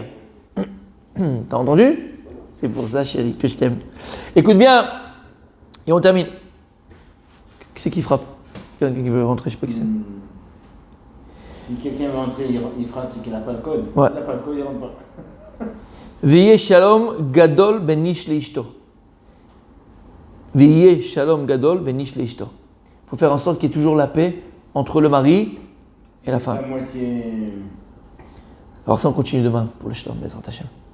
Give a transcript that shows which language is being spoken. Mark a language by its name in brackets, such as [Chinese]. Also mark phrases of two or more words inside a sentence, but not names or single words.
[French] T'as entendu? C'est pour ça, chérie, que je t'aime. Écoute bien, et on termine. Qui c'est qui frappe? Quelqu'un qui veut rentrer, je sais pas qui c'est. Si quelqu'un veut entrer, il frappe, c'est qu'il n'a pas le code. Ouais. S'il n'a pas le code, il ne rentre pas. [Hebrew] ויהי שלום גדול בין איש לאשתו. ויהי שלום גדול בין איש לאשתו. [French] Il faut faire en sorte qu'il y ait toujours la paix entre le mari et la femme. La moitié. Alors ça, on continue demain pour le shalom, [Hebrew] בעזרת השם.